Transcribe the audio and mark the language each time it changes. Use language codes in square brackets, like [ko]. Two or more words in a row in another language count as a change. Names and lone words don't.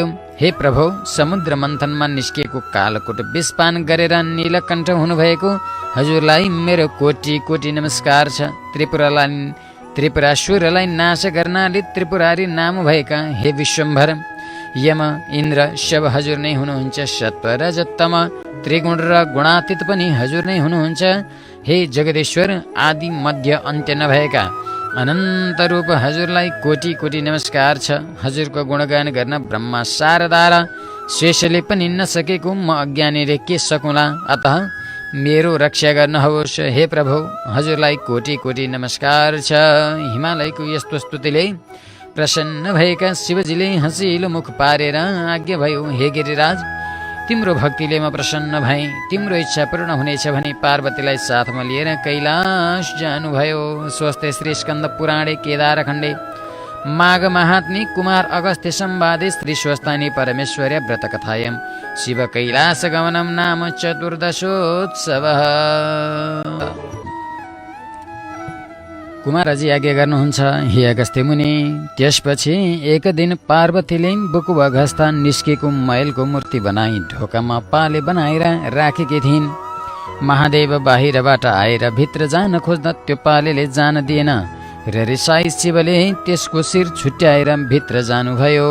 [ne] हे प्रभु, समुद्र मन्थनमा निस्किएको कालकोट विषपान गरेर नीलकण्ठ हुनुभएको हजुरलाई मेरो कोटि कोटि नमस्कार छ। त्रिपुरासुरलाई नाश गर्नाले त्रिपुरारी नाम भएका हे विश्वम्भर, यम, इन्द्र सब हजुर नै हुनुहुन्छ। सत्व रजत तम त्रिगुण र गुणातीत पनि हजुर नै हुनुहुन्छ। हे जगदीश्वर, आदि मध्य अन्त्य नभएका अनन्त रूप हजुरलाई कोटि कोटि नमस्कार छ। हजुरको गुणगान गर्न ब्रह्मा शारदा र शेषले पनि नसकेको म अज्ञानीले के सकुला? अतः मेरो रक्षा गर्नुहोस्। हे प्रभु, हजुरलाई कोटि कोटि नमस्कार छ। हिमालयको यस्तो स्तुतिले प्रसन्न भएका शिवजीले हँसिलो मुख पारेर आज्ञा भयो, हे गिरिराज, तिम्रो भक्तिले म प्रसन्न भएँ। तिम्रो इच्छा पूर्ण हुनेछ भनी पार्वतीलाई साथमा लिएर कैलाश जानुभयो। [sa] स्वस्ति श्री स्कन्द पुराणे केदारखण्डे माघ महात्म्ये कुमार अगस्त्य संवादे श्री स्वस्तानी परमेश्वर्य व्रतकथायां शिव कैलास गमनं नाम चतुर्दशोत्सवः। [ne] कुमारजी आज्ञा गर्नुहुन्छ, हे अगस्त्य मुनि, त्यसपछि एक दिन पार्वतीले बुकुवा घस्ता निस्केको मैलको मूर्ति बनाई ढोकामा पाले बनाएर राखेकी थिइन्। महादेव बाहिरबाट आएर भित्र जान खोज्दा त्यो पालेले जान दिएन र रिसाई शिवले त्यसको शिर छुट्याएर भित्र जानुभयो।